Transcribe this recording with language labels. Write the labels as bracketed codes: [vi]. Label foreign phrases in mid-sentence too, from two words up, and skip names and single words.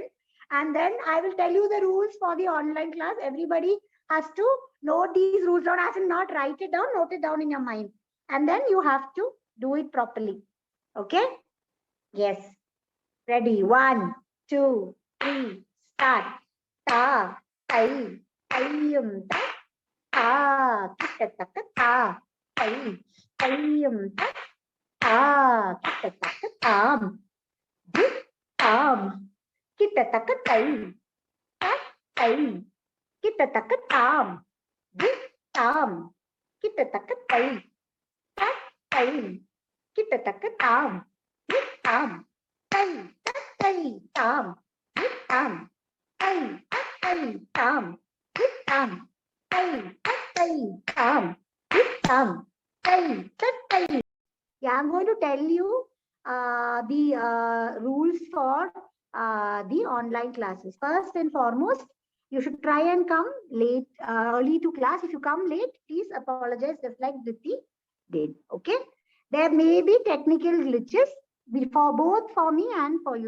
[en] And then I will tell you the rules for the online class. Everybody has to note these rules down, as in not write it down, note it down in your mind. And then you have to do it properly. Okay? Yes. Ready? 1, 2, 3, start. Ta, tai, taiyum, ta, kita taka ta, tai, taiyum, ta, kita taka tam, dit, tam, kita taka tai, ta, tai, kita taka tam, dit, tam, kita taka tai, ta, tai, kita taka tam, dit, tam, tai, ta, tai, tam, dit, tam, tai, ta, tai, tam, dit, tam, tai, ta, tai, tam, dit, tam, tai, ta, tai. Yeah, I'm going to tell you the rules for the online classes. First and foremost, you should try and come late, early to class. If you come late, please apologize, just like Diti did. Okay. There may be technical glitches for both for me and for you.